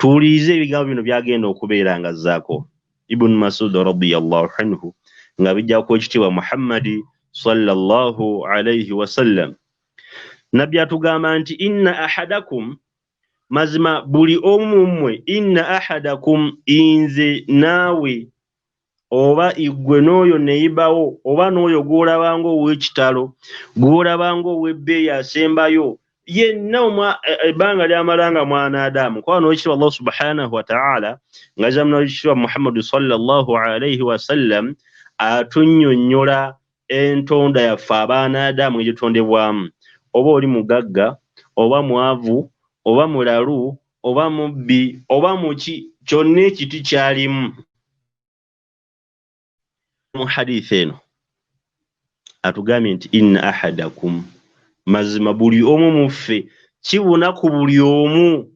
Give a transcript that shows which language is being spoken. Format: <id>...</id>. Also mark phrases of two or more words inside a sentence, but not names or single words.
<lg>tuwulirize ebigambo bino byagenda okubeera nga azzaako. Ibn Masud</lg> <ar>رضي الله عنه</ar> <lg>nga bijjako ekitiibwa Muhammadi</lg> <ar>صلى الله عليه وسلم.</ar> <lg>Nabbi atugamba nti</lg> <ar>إن أحدكم,</ar> <lg>mazima buli omu mmwe,</lg> <ar>إن أحدكم,</ar> <lg>inze naawe oba igwe n'oyo neyibawo oba n'oyo gw'olabanga ow'ekitalo gw'olabanga ow'ebbeeyi asembayo yenna ebbanga lyamalanga mwana Adamu. Kwa n'ekitiibwa</lg> <ar>الله سبحانه وتعالى</ar> <lg>ng'azamuna ekitiibwa Muhammadu</lg> <ar>صلى الله عليه وسلم</ar> <lg>atunnyonnyola entonda yaffe abaana Adamu gye tutondebwamu. Oba oli mugagga oba mwavu oba mulalu oba mubbi oba muki, kyonna ekiti kyalimu. Mu hadith eno atugambye nti</lg> <ar>إن أحدكم,</ar> <lg>mazima buli omu muffe kibuna ku buli omu.</lg>